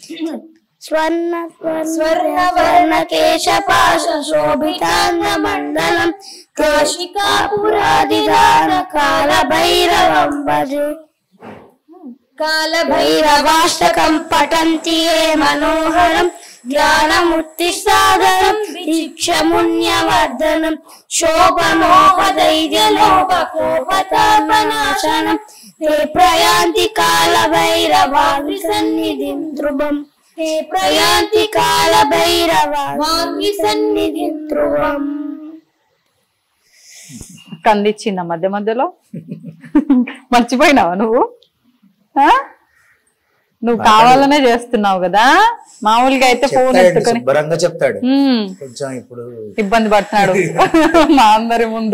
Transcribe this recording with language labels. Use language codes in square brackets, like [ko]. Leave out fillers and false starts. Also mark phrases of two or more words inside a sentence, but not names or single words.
[sa] స్వర్ణకేశపాశోభితాంగమండలం కాశికాపురాదిదాన కాలభైరవం భజే కాలభైరవాష్టకం పఠంతి ఏ మనోహరం జ్ఞానముత్తిసాగరం దీక్షముణ్యవర్ధనం శోభనోపదైర్యలోపకోపతాపనాశనం ते प्रयान्ति कालभैरवां सन्निधिं ध्रुवम् ते प्रयान्ति कालभैरवां सन्निधिं ध्रुवम् [te] కందిచ్చింద మధ్య మధ్యలో మర్చిపోయినావా నువ్వు? నువ్వు కావాలనే చేస్తున్నావు కదా. మామూలుగా అయితే ఫోన్ ఎత్తుకొని శుభ్రంగా చెప్తాడు, కొంచెం ఇప్పుడు ఇబ్బంది పడుతున్నాడు మా అందరి ముందు